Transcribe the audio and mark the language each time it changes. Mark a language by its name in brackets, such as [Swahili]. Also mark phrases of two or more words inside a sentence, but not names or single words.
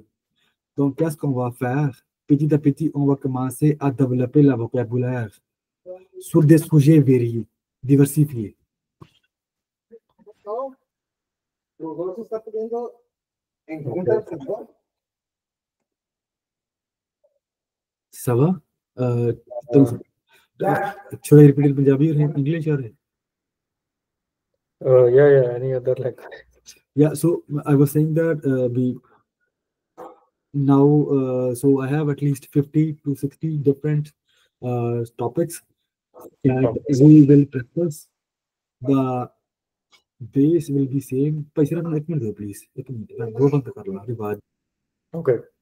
[French] Donc, qu'est-ce qu'on va faire? Petit à petit, on va commencer à développer le vocabulaire sur des sujets variés, diversifiés. Ça va? Uh, Uh, [English] should I repeat in Punjabi or in English? Or... yeah, any other like. Yeah, so I was saying that now, so I have at least 50 to 60 different topics that Okay. we will discuss. The base will be same. [Hindi] पैसे रखना एक मिनट दो please. एक मिनट मैं वो बंद कर ला अभी बाद [English] Okay.